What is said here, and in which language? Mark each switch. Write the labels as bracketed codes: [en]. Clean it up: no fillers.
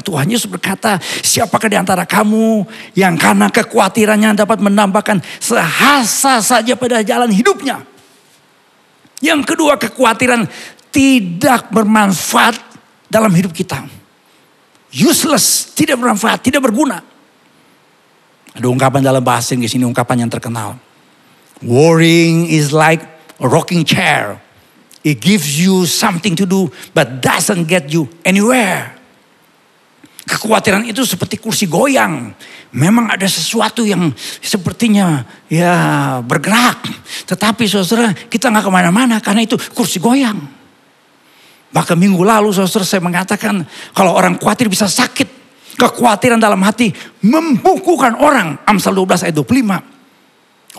[id] Tuhan Yesus berkata, siapakah di antara kamu yang karena kekhawatirannya dapat menambahkan sehasa saja pada jalan hidupnya. Yang kedua, kekhawatiran tidak bermanfaat dalam hidup kita. Useless, tidak bermanfaat, tidak berguna. Ada ungkapan dalam bahasa Inggris ini, ungkapan yang terkenal. [en] Worrying is like a rocking chair. It gives you something to do but doesn't get you anywhere. [id] Kekhawatiran itu seperti kursi goyang. Memang ada sesuatu yang sepertinya ya bergerak. Tetapi saudara kita gak kemana-mana karena itu kursi goyang. Bahkan minggu lalu saudara saya mengatakan kalau orang khawatir bisa sakit. Kekhawatiran dalam hati membukukan orang. Amsal 12 ayat 25.